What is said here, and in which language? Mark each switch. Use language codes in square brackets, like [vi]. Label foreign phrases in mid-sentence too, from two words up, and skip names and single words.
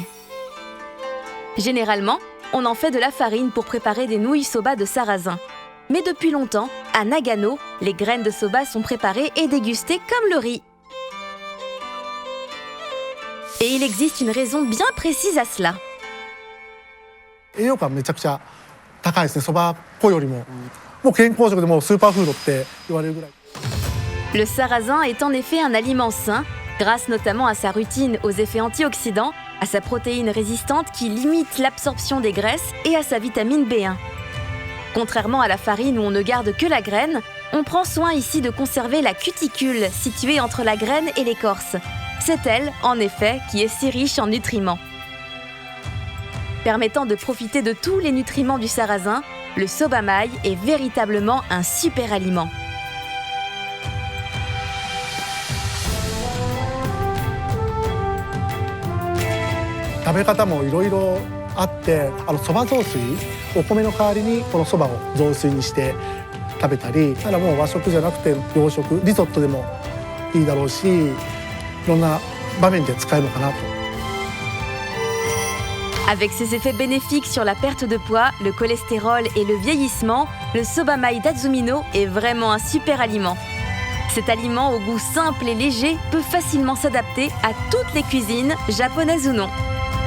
[fr] Généralement, on en fait de la farine pour préparer des nouilles soba de sarrasin. Mais depuis longtemps, à Nagano, les graines de soba sont préparées et dégustées comme le riz. Et il existe une raison bien précise à cela. [ja] 栄養価めちゃくちゃ高いですね。そば粉よりももう健康食でもうスーパーフードって言われるぐらい。 [fr] Le sarrasin est en effet un aliment sain, grâce notamment à sa rutine aux effets antioxydants, à sa protéine résistante qui limite l'absorption des graisses et à sa vitamine B1. Contrairement à la farine où on ne garde que la graine, on prend soin ici de conserver la cuticule située entre la graine et l'écorce. C'est elle, en effet, qui est si riche en nutriments. Permettant de profiter de tous les nutriments du sarrasin, le sobamai est véritablement un super aliment. [ja] 食べ方もいろいろあって、そば雑炊、お米の代わりにこのそばを雑炊にして食べたり、ただもう和食じゃなくて洋食、リゾットでもいいだろうし、いろんな場面で使えるのかなと。 [fr] Avec ses effets bénéfiques sur la perte de poids, le cholestérol et le vieillissement, le sobamai d'Azumino est vraiment un super aliment. Cet aliment au goût simple et léger peut facilement s'adapter à toutes les cuisines, japonaises ou non.